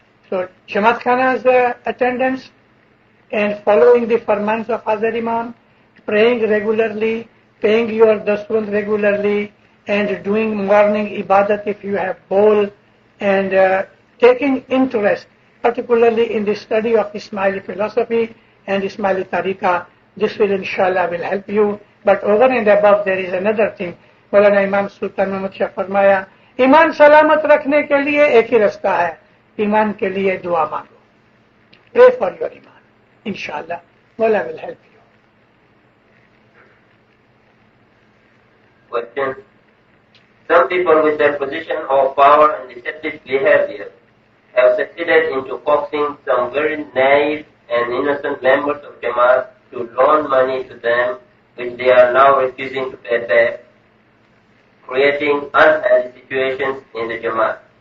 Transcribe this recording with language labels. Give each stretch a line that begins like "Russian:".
English: So Jamaat Khana's attendance and following the farmans of Hazrat Imam, praying regularly, paying your daswand regularly, and doing morning ibadat if you have bowl, and taking interest particularly in the study of Ismaili philosophy and Ismaili tariqa. This will inshallah will help you. But over and above there is another thing. Maulana Imam Sultan Muhammad Shah
Hindi: फरमाया, ईमान सलामत रखने के लिए एक ही रास्ता है, ईमान के लिए दुआ मांगो.
English: Pray for your iman. Inshallah, Maula will help you. Question. Some people with their position of power and deceptive behavior have succeeded into coaxing some very naive and innocent members of Jamaat to loan money to them, which they are now refusing to pay back, creating unhealthy situations in the Jamaat.